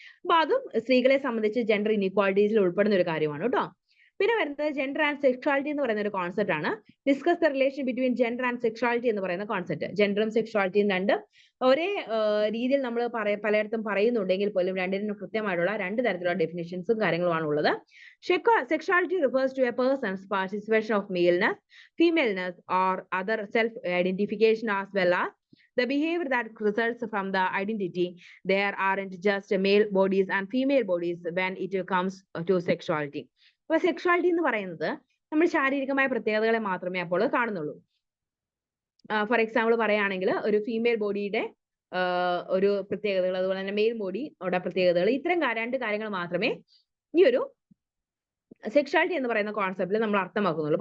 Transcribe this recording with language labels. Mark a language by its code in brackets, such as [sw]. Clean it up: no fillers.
[ml] അപ്പൊ അതും സ്ത്രീകളെ സംബന്ധിച്ച് ജെൻഡർ ഇനീക്വാളിറ്റീസിൽ ഉൾപ്പെടുന്ന ഒരു കാര്യമാണ് കേട്ടോ. പിന്നെ വരുന്നത് ജെൻഡർ ആൻഡ് സെക്ഷുവാലിറ്റി എന്ന് പറയുന്ന ഒരു കോൺസെപ്റ്റ് ആണ്. [en] discuss the relation between gender and sexuality [ml] എന്ന് പറയുന്ന കോൺസെപ്റ്റ്. ജെൻഡറും സെക്ഷുവാലിറ്റിയും രണ്ട് ഒരേ രീതിയിൽ നമ്മൾ പലയിടത്തും പറയുന്നുണ്ടെങ്കിൽ പോലും രണ്ടിനും കൃത്യമായിട്ടുള്ള രണ്ട് തരത്തിലുള്ള ഡെഫിനിഷൻസും കാര്യങ്ങളുമാണ് ഉള്ളത്. [en] Sexuality refers to a person's participation of maleness, femaleness, or other self-identification, as well as the behavior that results from the identity. There aren't just male bodies and female bodies when it comes to sexuality. [ml] അപ്പൊ sexuality എന്ന് പറയുന്നത് നമ്മൾ ശാരീരികമായ പ്രത്യേകതകളെ മാത്രമേ അപ്പോൾ കാണുന്നുള്ളൂ. For example പറയുകയാണെങ്കിൽ ഒരു ഫീമെയിൽ ബോഡിയുടെ ഒരു പ്രത്യേകതകൾ, അതുപോലെ തന്നെ മെയിൽ ബോഡിയുടെ പ്രത്യേകതകൾ, ഇത്തരം രണ്ട് കാര്യങ്ങൾ മാത്രമേ ഈ ഒരു സെക്ഷുവാലിറ്റി എന്ന് പറയുന്ന കോൺസെപ്റ്റിൽ നമ്മൾ അർത്ഥമാക്കുന്നുള്ളൂ.